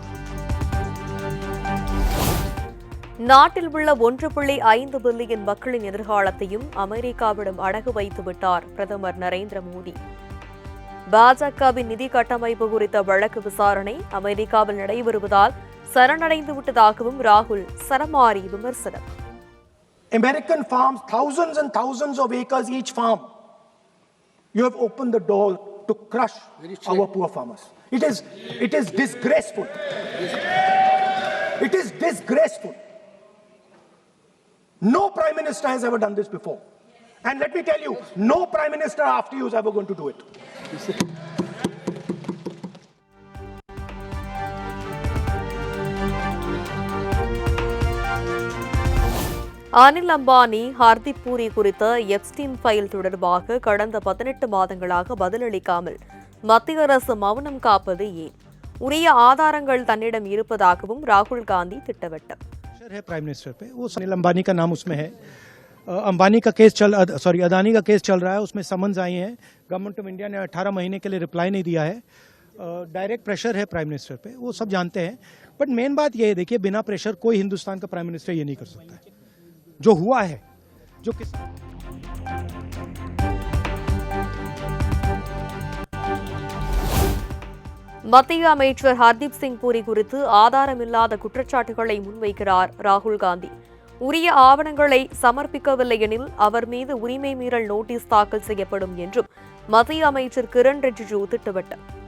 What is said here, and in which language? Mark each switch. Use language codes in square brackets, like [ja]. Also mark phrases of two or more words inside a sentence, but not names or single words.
[ta] நாட்டில் உள்ள 1.5 பில்லியன் மக்களின் எதிர்காலத்தையும் அமெரிக்காவிடம் அடகு வைத்து விட்டார் பிரதமர் நரேந்திர மோடி. பாஜகவின் நிதி கட்டமைப்பு குறித்த வழக்கு விசாரணை அமெரிக்காவில் நடைபெறுவதால் சரணடைந்து விட்டதாகவும் ராகுல் சரமாரி விமர்சனம். [en] American farms, thousands and thousands of acres each farm. You have opened the door to crush our poor farmers. It is disgraceful. It is disgraceful. No Prime Minister has ever done this before. And let me tell you, no Prime Minister after you is ever going to do it. [ta] அனில் அம்பானி, ஹர்தீப் பூரி குறித்த எப்ஸ்டீன் ஃபைல் தொடர்பாக கடந்த 18 மாதங்களாக பதிலளிக்காமல் மத்திய அரசு மௌனம் காப்பது ஏன்? உரிய ஆதாரங்கள் தன்னிடம் இருப்பதாகவும் ராகுல் காந்தி திட்டவட்டம். [en] Prime Minister [hi] पे वो अनिल अंबानी का नाम उसमें है. अंबानी का केस अदानी का केस चल रहा है, उसमें समन्स आई हैं. [en] Government of India [hi] ने 18 महीने के लिए रिप्लाई नहीं दिया है. [en] direct pressure [hi] है [en] Prime Minister [hi] पे, वो सब जानते हैं. बट मेन बात ये है, देखिए, बिना प्रेशर कोई हिंदुस्तान का [en] Prime Minister [hi] ये नहीं कर सकता है. जो हुआ है, जो किस [ta] மத்திய அமைச்சர் ஹர்தீப் சிங் பூரி குறித்து ஆதாரமில்லாத குற்றச்சாட்டுகளை முன்வைக்கிறார் ராகுல் காந்தி. உரிய ஆவணங்களை சமர்ப்பிக்கவில்லை எனில் அவர் மீது உரிமை மீறல் நோட்டீஸ் தாக்கல் செய்யப்படும் என்றும் மத்திய அமைச்சர் கிரண் ரிஜிஜு திட்டவட்டம்.